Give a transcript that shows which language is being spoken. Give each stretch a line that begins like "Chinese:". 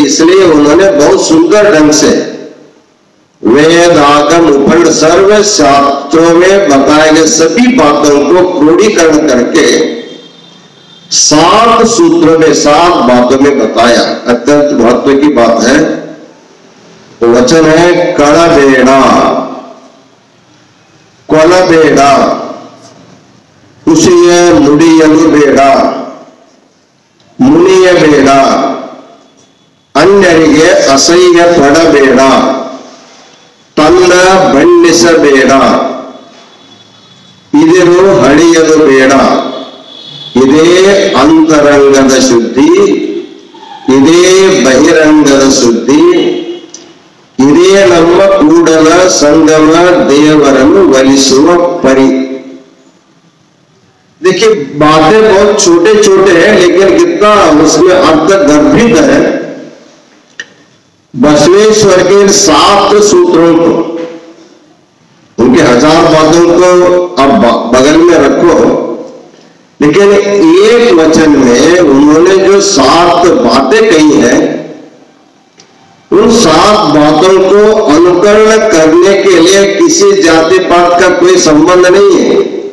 Hindi: इसलिए उन्होंने बहुत सुंदर ढंग से वेद, आगम, उपनिषद सर्व शास्त्रों में बताए गए सभी बातों को क्रोडीकरण करके 7 सूत्रों में 7 बातों में बताया। अत्यंत महत्व की बात है। वचन है
Kannada: कड़बेड़ा, कोलबेड़ा, कुशिय नुडियलु ಬೇಡ, ಮುನಿಯ ಬೇಡ, ಅನ್ಯರಿಗೆ ಅಸಹ್ಯ ಪಡಬೇಡ, ತನ್ನ ಬಣ್ಣಿಸಬೇಡ, ಇದಿರು ಹಳಿಯಲು ಬೇಡ. ಇದೇ ಅಂತರಂಗದ ಶುದ್ಧಿ, ಇದೇ ಬಹಿರಂಗದ ಶುದ್ಧಿ, ಇದೇ ನಮ್ಮ ಕೂಡಲ ಸಂಗಮ ದೇವರನ್ನು ಒಲಿಸುವ ಪರಿ.
Hindi: देखिए बातें बहुत छोटे छोटे हैं, लेकिन कितना उसमें अर्थ गर्भित है. बसवेश्वर के 7 सूत्रों को, उनके 1000 बातों को अब बगल में रखो, लेकिन एक वचन में उन्होंने जो 7 बातें कही हैं, उन 7 बातों को अनुकरण करने के लिए किसी जाति पात का कोई संबंध नहीं है.